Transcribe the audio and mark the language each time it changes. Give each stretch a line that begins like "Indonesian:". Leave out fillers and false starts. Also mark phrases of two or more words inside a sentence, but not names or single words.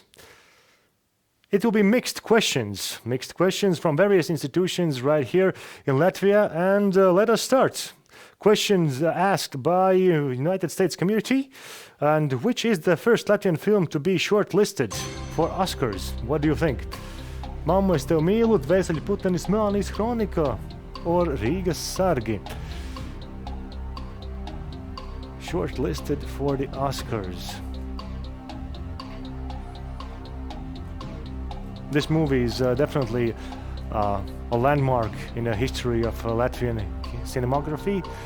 English: It will be mixed questions from various institutions right here in Latvia, and let us start. Questions asked by United States community, and which is the first Latvian film to be shortlisted for Oscars? What do you think? Mamma, es tev mīlu, Dvēseli putenis Melnijas Kronika or Rīgas Sargi? Shortlisted for the Oscars. This movie is definitely a landmark in the history of Latvian cinematography.